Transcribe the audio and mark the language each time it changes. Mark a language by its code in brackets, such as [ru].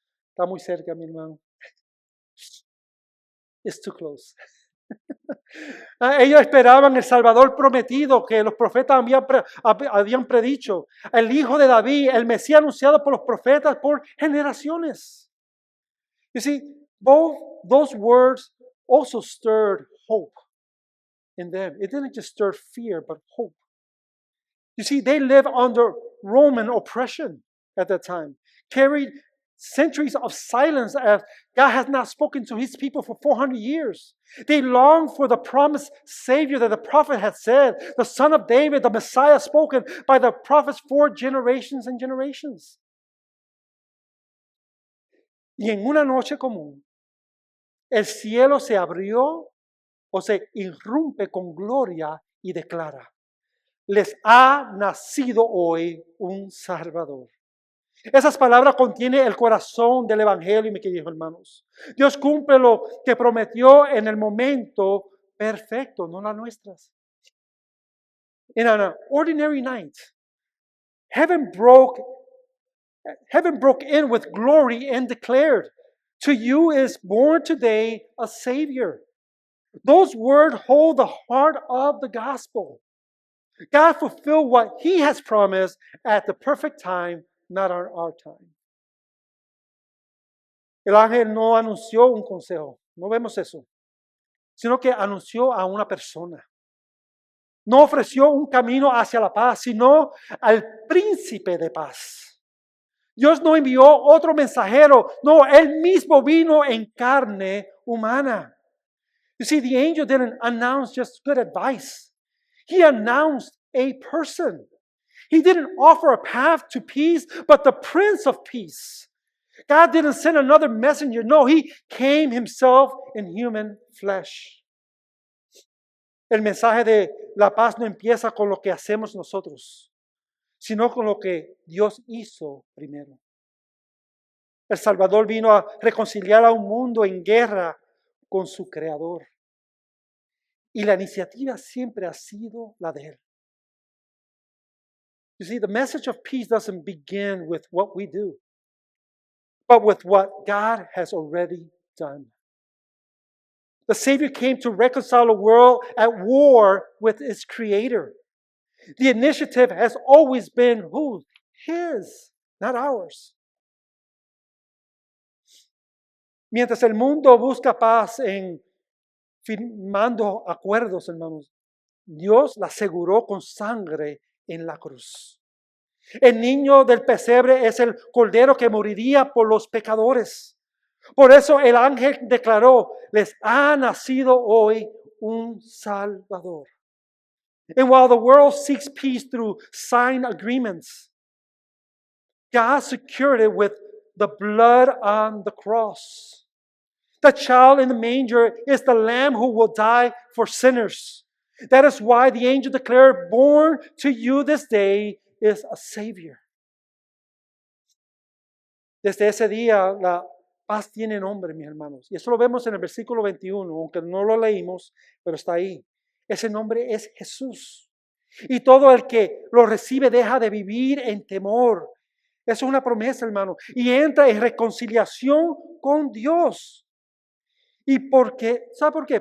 [es] Está muy cerca, mi hermano. [en] It's too close. [es] Ellos esperaban el Salvador prometido que los profetas habían predicho, el Hijo de David, el Mesías anunciado por los profetas por generaciones. [en] You see, both those words also stirred hope in them. It didn't just stir fear, but hope. You see, they lived under Roman oppression at that time, carried centuries of silence as God has not spoken to his people for 400 years. They longed for the promised Savior that the prophet had said, the Son of David, the Messiah spoken by the prophets for generations and generations. [es] Y en una noche común, el cielo se abrió o se irrumpe con gloria y declara, les ha nacido hoy un Salvador. Esas palabras contienen el corazón del Evangelio, mis queridos hermanos. Dios cumple lo que prometió en el momento perfecto, no las nuestras. [en] In an ordinary night, heaven broke in with glory and declared, to you is born today a Savior. Those words hold the heart of the gospel. God fulfilled what he has promised at the perfect time, not on our time. [es] El ángel no anunció un consejo, no vemos eso, sino que anunció a una persona. No ofreció un camino hacia la paz, sino al príncipe de paz. Dios no envió otro mensajero, no, él mismo vino en carne humana. [en] You see, the angel didn't announce just good advice. He announced a person. He didn't offer a path to peace, but the Prince of Peace. God didn't send another messenger. No, he came himself in human flesh. [es] El mensaje de la paz no empieza con lo que hacemos nosotros, sino con lo que Dios hizo primero. El Salvador vino a reconciliar a un mundo en guerra con su Creador. Y la iniciativa siempre ha sido la de Él. [en] You see, the message of peace doesn't begin with what we do, but with what God has already done. The Savior came to reconcile a world at war with its Creator. The initiative has always been whose? His, not ours. [es] Mientras el mundo busca paz en firmando acuerdos, hermanos, Dios la aseguró con sangre en la cruz. El niño del pesebre es el cordero que moriría por los pecadores. Por eso el ángel declaró, les ha nacido hoy un Salvador. [en] And while the world seeks peace through signed agreements, God secured it with the blood on the cross. The child in the manger is the lamb who will die for sinners. That is why the angel declared, born to you this day is a Savior. [es] Desde ese día la paz tiene nombre, mis hermanos. Y eso lo vemos en el versículo 21, aunque no lo leímos, pero está ahí. Ese nombre es Jesús. Y todo el que lo recibe deja de vivir en temor. Eso es una promesa, hermano. Y entra en reconciliación con Dios. ¿Y por qué? ¿Sabe por qué?